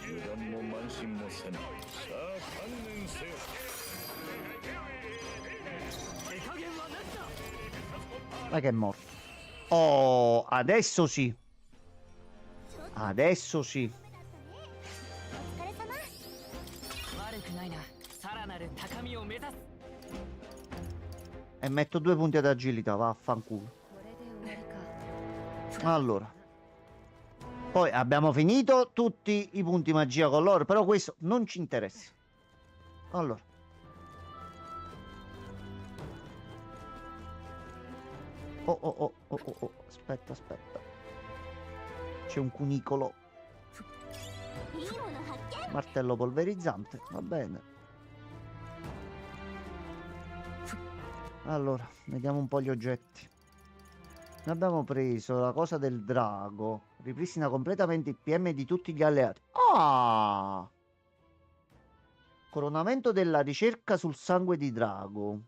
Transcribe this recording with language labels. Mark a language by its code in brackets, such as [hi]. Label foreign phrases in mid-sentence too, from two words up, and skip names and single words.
[ja] 乱も慢心もせぬ。さあ観念せよ。 [it] Ma che è morto. Oh, adesso sì. Adesso sì. [ja] お疲れ様。悪くないな。さらなる高みを目指す。 [it] E metto 2 punti ad agilità, vaffanculo. [ja] これで終わりか。 [it] Allora. Poi abbiamo finito tutti i punti magia con loro, però questo non ci interessa. Allora. Oh. Aspetta. C'è un cunicolo. [ja] いいもの発見。 [it] Martello polverizzante, va bene. Allora, vediamo un po' gli oggetti. Ne abbiamo preso la cosa del drago. Ripristina completamente il PM di tutti gli alleati. Ah! Coronamento della ricerca sul sangue di drago.